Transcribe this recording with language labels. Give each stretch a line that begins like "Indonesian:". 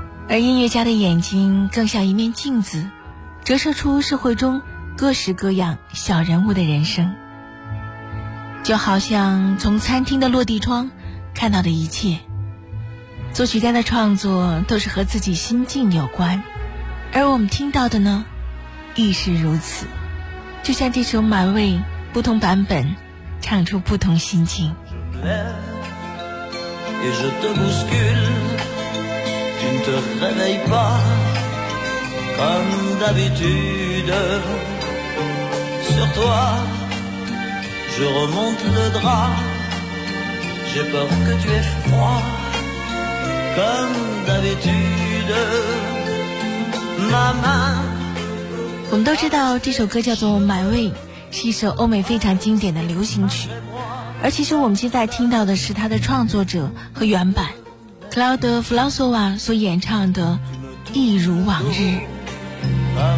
Chinese: 而音乐家的眼睛更像一面镜子，折射出社会中各式各样小人物的人生。就好像从餐厅的落地窗看到的一切。作曲家的创作都是和自己心境有关，而我们听到的呢，亦是如此。就像这首《满味》，不同版本唱出不同心情。
French: Et je te bouscule, tu ne te réveilles pas comme d'habitude. Sur toi, je remonte le drap. J'ai peur que tu aies froid comme d'habitude. Ma main.
Chinese: 我们都知道这首歌叫做《My Way》，是一首欧美非常经典的流行曲。而其实我们现在听到的是他的创作者和原版，克劳德·弗朗索瓦所演唱的《一如往日》。